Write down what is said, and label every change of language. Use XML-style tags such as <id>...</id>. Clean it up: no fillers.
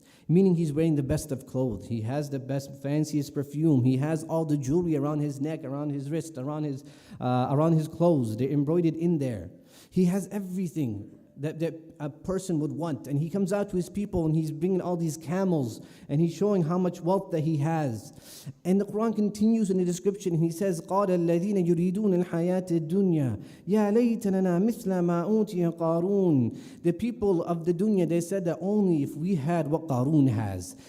<en>Meaning he's wearing the best of clothes. He has the best, fanciest perfume. He has all the jewelry around his neck, around his wrist, around his clothes. They're embroidered in there. He has everything that a person would want. And he comes out to his people and he's bringing all these camels and he's showing how much wealth that he has. And the Quran continues in the description and he says,</en> <ar>قَالَ الَّذِينَ يُرِيدُونَ الْحَيَاةَ الدُّنْيَا يَا لَيْتَ لَنَا مِثْلَ مَا أُوتِيَ قَارُونَ.</ar> <en>The people of the dunya, they said that only if we had what Qarun has.</en>